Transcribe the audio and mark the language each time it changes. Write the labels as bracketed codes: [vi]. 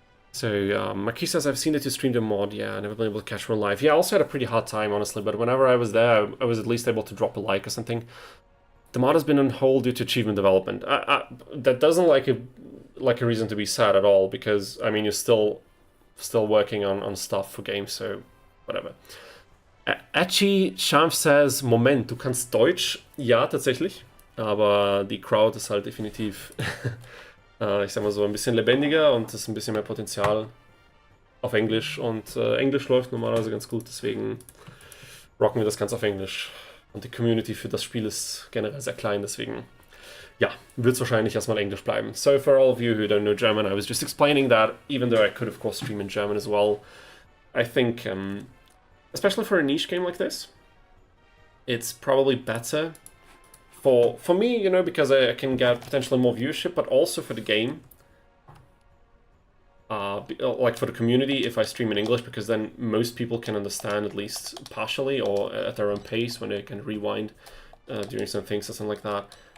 [en] So, Marquis says, I've seen that you streamed a mod. Yeah, I never been able to catch one live. Yeah, I also had a pretty hard time, honestly, but whenever I was there, I was at least able to drop a like or something. The mod has been on hold due to achievement development. That doesn't like a reason to be sad at all, because, I mean, you're still working on stuff for games, so whatever. [de] Achi Schamf says, Moment, du kannst Deutsch? Ja, tatsächlich. Aber die Crowd ist halt definitiv, ich sag mal so, ein bisschen lebendiger und ist ein bisschen mehr Potenzial auf Englisch. Und Englisch läuft normalerweise ganz gut, deswegen rocken wir das Ganze auf Englisch. Und die Community für das Spiel ist generell sehr klein, deswegen, ja, wird es wahrscheinlich erstmal Englisch bleiben. [en] So for all of you who don't know German, I was just explaining that, even though I could of course stream in German as well, I think, especially for a niche game like this, it's probably better for me, you know, because I can get potentially more viewership, but also for the game, like for the community, if I stream in English, because then most people can understand at least partially or at their own pace when they can rewind during some things or something like that.